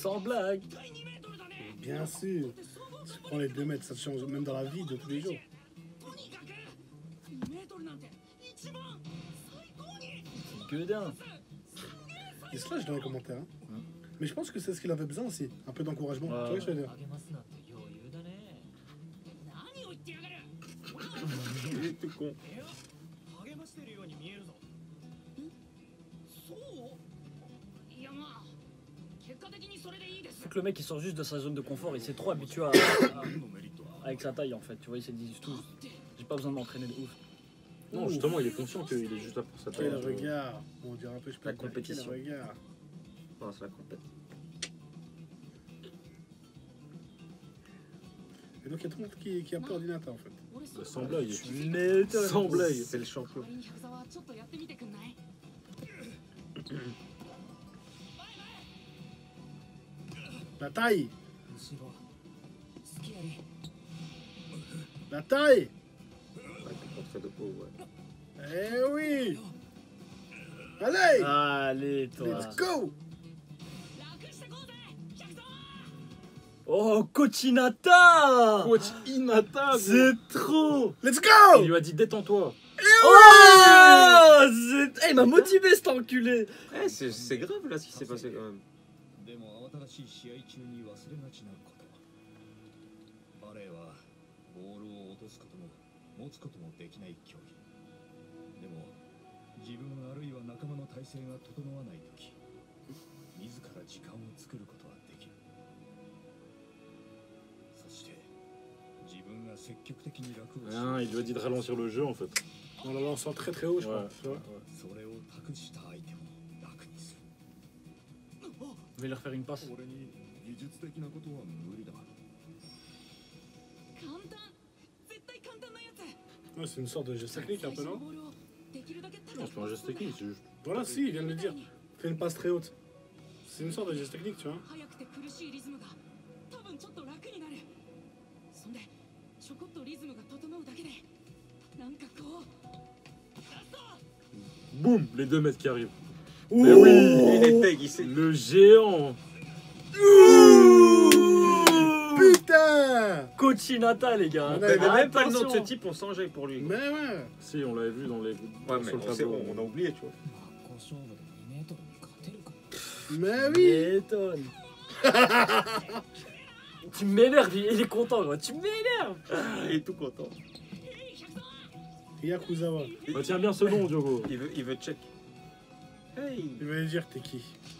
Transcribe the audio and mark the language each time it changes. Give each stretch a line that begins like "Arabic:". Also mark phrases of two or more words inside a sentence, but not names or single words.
French: Sans blague.
Japanese: 1 回2メートルだね
French: Bien sûr. Tu prends les 2 mètres, ça te change même dans la vie de tous les jours.
Japanese: とにかく2メートルなんて一番最高に
French: Gueudin. Il se lâche dans les commentaires. Hein. Mais je pense que c'est ce qu'il avait besoin aussi. Un peu d'encouragement. Tu vois ce que je veux dire?
Japanese: 励ますなんて余裕だね何を言ってやがる
French: Il est tout con.
Japanese: いや励ましてるように見えるぞ。そういやまあ結果的にそれでいいです
French: Faut que le mec il sort juste de sa zone de confort, il s'est trop habitué avec sa taille en fait, tu vois, il s'est dit tout. J'ai pas besoin de m'entraîner de ouf. Non, justement, il est conscient qu'il est juste là pour sa Quel taille. regard. On dirait un peu, je peux La dire, compétition. Quel regard. Non, c'est la compète. Et donc il y a tout le monde qui a peur d'Hinata en fait. Sans blague. Mais Sans blague. C'est le champion.
Japanese: 仮に百沢ちょっとやってみてくんない
French: La taille.
Japanese: 後ろスキアリ
French: La taille. Ouais, puis contre de peau, ouais. Eh oui. Allez. Allez toi.
English: Let's go.
Japanese: 楽してこうぜ百沢
French: Oh Cochinata. Coach Hinata, gros. C'est trop.
English: Let's go.
French: Il lui a dit détends-toi. Oh il m'a motivé cet enculé. Eh, c'est grave là ce qui s'est passé quand même.
Japanese: でも慌ただしい試合中に忘れがちなことバレーはボールを落とすことも持つこともできない競技でも自分あるいは仲間の体制が整わないとき自ら時間を作ることはできるそして自分が積極的に楽をし
French: Ah, il lui a dit de ralentir le jeu en fait. On la lance très très haut, je crois. Ouais. Tu vois.
Japanese: それを託した相手を楽にする
French: Je vais leur faire une passe.
Japanese: 俺に技術的なことは無理だ簡単絶対簡単なやつ
French: Ouais, c'est une sorte de geste technique un peu, non?
Japanese: ボールをできるだけ高
French: Non,
Japanese: く
French: c'est pas un geste technique, c'est juste. Voilà, si, il vient de le dire. Fais une passe très haute. C'est une sorte de geste technique, tu vois.
Japanese: 速くて苦しいリズムが多分ちょっと楽になるそんでちょこっとリズムが整うだけでなんかこう
French: Boum, les 2 mètres qui arrivent. Mais oui, il était aiguisé. Le géant. Putain! Coach Hinata, les gars. On On avait même pas le nom de ce Attention. type, on s'enjaille pour lui. Mais ouais! Si, on l'avait vu dans les. Ouais, mais sur le on, sait, tableau. on a oublié, tu vois.
Japanese: 真っ向勝負で2メートルに勝てるか
French: Mais oui! M'étonne. Tu m'énerves, il est content, quoi. Tu m'énerves. Il est tout content. Yakuzawa. Retiens bien ce nom, Diogo. Il veut check. Hey! Il va lui dire t'es qui?